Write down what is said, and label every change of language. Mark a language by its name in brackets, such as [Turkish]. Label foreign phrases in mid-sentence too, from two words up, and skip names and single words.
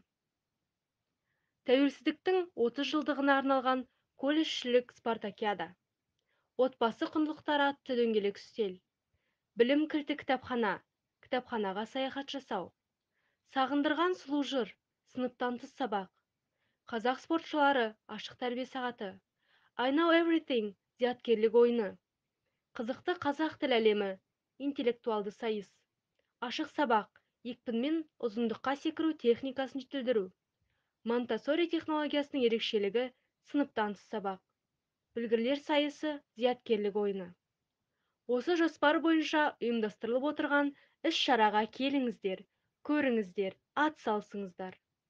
[Kazakh] Тәуелсіздіктің 30 жылдығына арналған колледжшілік спартакиада. Отбасы құндылықтары атты дөңгелек үстел. Білім кілті кітапхана, кітапханаға саяхат жасау. Сағындырған сұлу жыр, сыныптан тыс сабақ. Қазақ спортшылары ашық тәрбие сағаты. [English] I know everything, [Kazakh] зияткерлік ойыны. Қызықты қазақ тіл әлемі, интеллектуалды сайыс. Ашық сабақ, екпінмен ұзындыққа секіру техникасын жетілдіру. Монтессори технологиясының ерекшелігі сыныптан тыс сабақ. Білгірлер сайысы зияткерлік ойыны. Осы жоспар бойынша ұйымдастырылып отырған іс-шараға келіңіздер, көріңіздер, ат салсыңыздар.